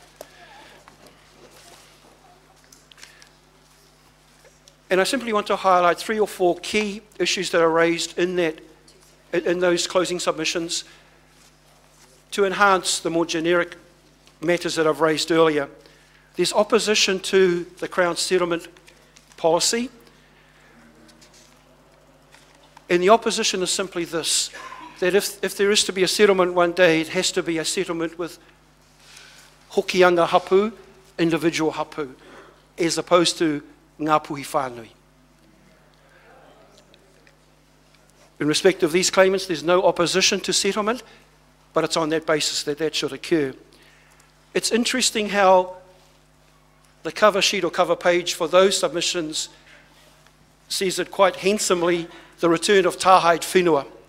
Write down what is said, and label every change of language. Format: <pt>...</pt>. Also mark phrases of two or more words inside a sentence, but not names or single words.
<en>And I simply want to highlight 3 or 4 key issues that are raised in those closing submissions to enhance the more generic matters that I've raised earlier. There's opposition to the Crown settlement policy. And the opposition is simply this. that if there is to be a settlement one day, it has to be a settlement with hokianga hapu, individual hapu, as opposed to</en> <mi>ngā puhi whānui.</mi> <en>In respect of these claimants, there's no opposition to settlement, but it's on that basis that that should occur. It's interesting how the cover sheet or cover page for those submissions sees it quite handsomely, the return of</en> <mi>tāhaid whenua.</mi>